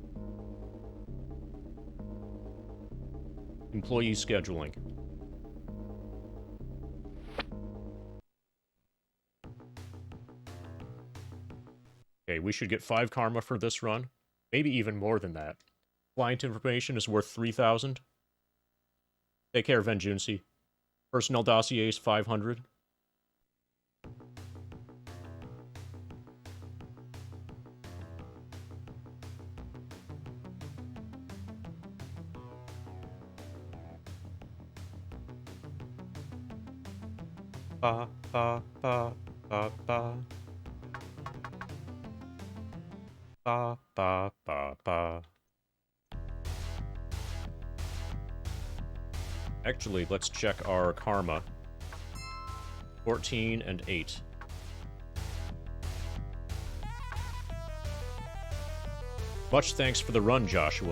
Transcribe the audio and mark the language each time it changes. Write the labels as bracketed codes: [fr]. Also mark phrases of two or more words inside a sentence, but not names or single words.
[en] Employee scheduling. Okay, we should get 5 karma for this run. Maybe even more than that. Client information is worth 3,000. Take care, Venjunsi. Personnel dossiers, 500. Ba, ba, ba, ba, ba. Ba, ba, ba, ba. Actually, let's check our karma. 14 and 8. Much thanks for the run, Joshua.